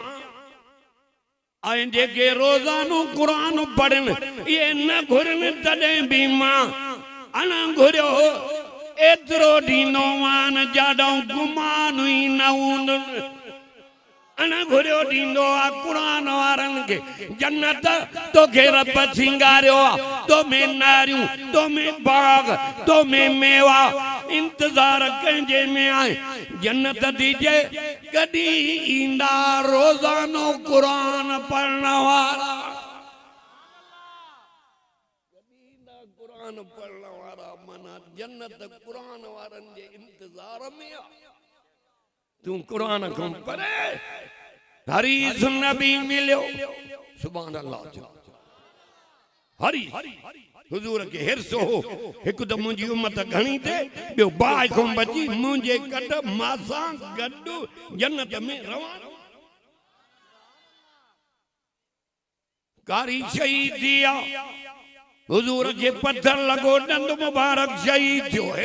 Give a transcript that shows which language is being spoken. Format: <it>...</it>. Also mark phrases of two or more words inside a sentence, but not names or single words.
<sd>ऐं जेके रोज़ानो कुरान पढ़नि इहे न घुरनि तॾहिं बि मां अण घुरियो एतिरो ॾींदो मान जाॾो गुमान ई न हूंदुनि। अण घुरियो ॾींदो आहे कुरान वारनि खे। जन्नत तोखे रब सिंगारियो आहे, तो में नारियूं, तो में बाग, तो में मेवा। इंतज़ार कंहिंजे में आहे जन्नत दीजे कॾहिं ईंदा रोज़ानो कुरान पढ़ण वारा। कुरान पढ़ण वारा माना जन्नत कुरान वारनि जे इंतज़ार में आहे। तूं कुरान खां पढ़े हरीस नबी मिलियो।</sd> <ar>سبحان الله.</ar> <sd>हरी हुजूर के हिरसो हो एक तो मुंहिंजी उम्मत घणी थे, ॿियो बाहि खां बची मुंहिंजे कट मासां गॾु जन्नत में रवानो। कारी शहीद थी आहे, हुजूर खे पत्थर लॻो, ॾंद मुबारक शहीद थियो।</sd>